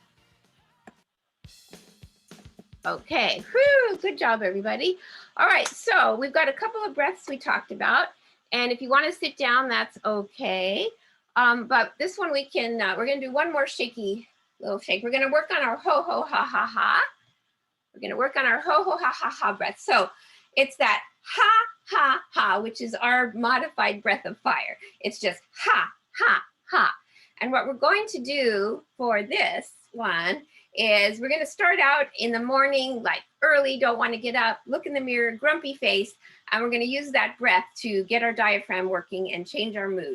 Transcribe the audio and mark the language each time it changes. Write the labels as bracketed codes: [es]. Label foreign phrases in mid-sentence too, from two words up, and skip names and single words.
[en] Okay, whew, good job, everybody. All right, so we've got a couple of breaths we talked about, and if you want to sit down, that's okay. But this one we can, we're going to do one more shaky little shake. We're going to work on our ho, ho, ha, ha, ha. We're going to work on our ho, ho, ha, ha, ha breath. So it's that ha, ha, ha, which is our modified breath of fire. It's just ha, ha, ha. And what we're going to do for this one is we're going to start out in the morning, like early, don't want to get up, look in the mirror, grumpy face, and we're going to use that breath to get our diaphragm working and change our mood.